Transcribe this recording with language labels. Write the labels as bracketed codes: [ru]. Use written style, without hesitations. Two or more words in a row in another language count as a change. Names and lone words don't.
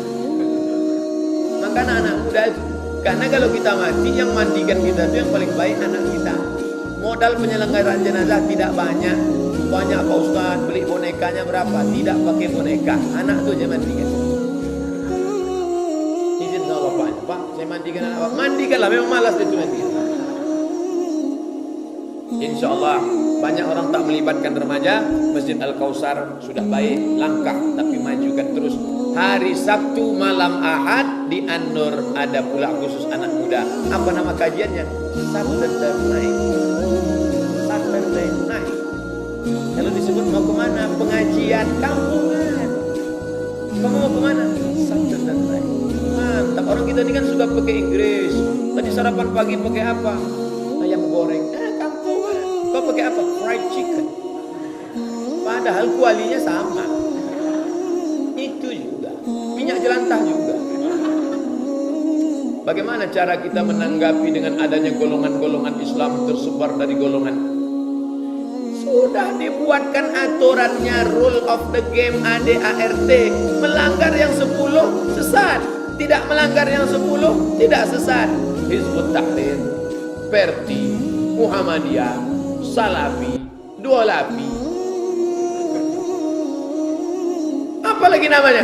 [id] Maka anak muda itu, karena kalau kita mati, yang mandikan kita itu yang paling baik anak kita. Modal penyelenggaraan jenazah tidak banyak. Banyak Pak Ustaz, beli bonekanya berapa? Tidak pakai boneka, anak tu aja mandikan. Izin sama bapaknya, Pak, saya mandikan anak Bapak. Mandikanlah, memang malas dia tu mandikan. InsyaAllah banyak orang tak melibatkan remaja. Masjid Al-Kausar sudah baik, langkah, tapi majukan terus. Hari Sabtu malam Ahad di An-Nur ada pula khusus anak muda. Apa nama kajiannya? Saturday Night. Saturday Night. Kalau disebut mau kemana? Pengajian kampungan. Kamu mau kemana? Saturday Night. Mantap. Orang kita ini kan suka pakai Inggris. Tadi sarapan pagi pakai apa? Ayam goreng. Kampungan. Kau pakai apa? [en] Fried chicken. [id] Padahal kualinya sama. Itu juga. Minyak jelantah juga. Bagaimana cara kita menanggapi dengan adanya golongan-golongan Islam tersebar dari golongan? Sudah dibuatkan aturannya, [en] rule of the game, [id] ADART. Melanggar yang 10 sesat, tidak melanggar yang 10 tidak sesat. Hizbut Tahrir, Perti, Muhammadiyah, Salafi, dua lapi. Apalagi namanya?